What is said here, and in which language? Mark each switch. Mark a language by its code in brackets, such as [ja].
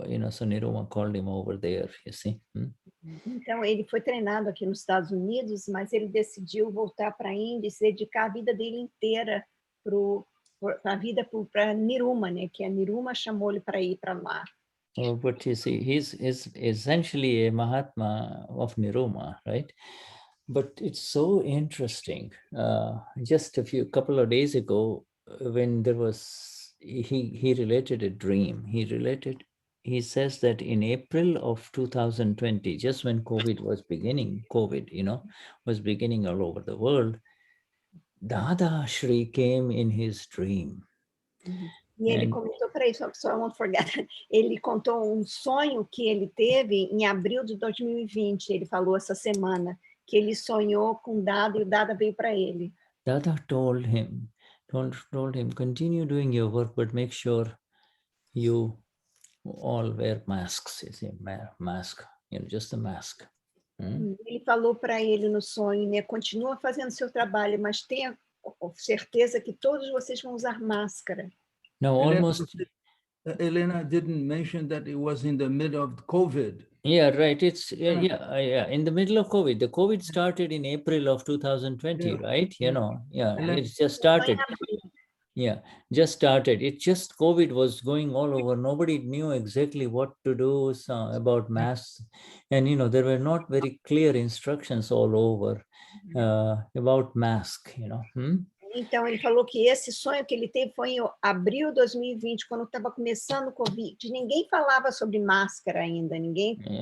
[en] so Niruma called him over there, you see. [pt] Então, ele foi treinado aqui nos Estados Unidos, mas ele decidiu voltar para a Índia e se dedicar a vida dele inteira para a vida para Niruma, né? Que a Niruma chamou ele para ir para lá. [en] Oh, but you see, he's essentially a Mahatma of Niruma, right? But it's so interesting. Just couple of days ago, when there was, he related a dream. He says that in April of 2020, just when COVID was beginning all over the world, Dadashri came in his dream. [pt] E ele comentou para isso, [en] so I won't forget. [pt] Ele contou sonho que ele teve em abril de 2020. Ele falou essa semana que ele sonhou com Dada e o Dada veio para ele. [en] Dada told him, continue doing your work, but make sure you all wear masks. You see, mask, just a mask. [pt] Ele falou para ele no sonho, né? Continua fazendo seu trabalho, mas tenha certeza que todos vocês vão usar máscara. [en] No, almost. Helena didn't mention that it was in the middle of COVID. Yeah, right. It's in the middle of COVID. The COVID started in April of 2020, right? It's just started. Yeah, just started. It just COVID was going all over. Nobody knew exactly what to do about masks, and there were not very clear instructions all over about mask. [pt] Então, ele falou que esse sonho que ele teve foi em abril de 2020, quando estava começando o Covid. Ninguém falava sobre máscara ainda, ninguém...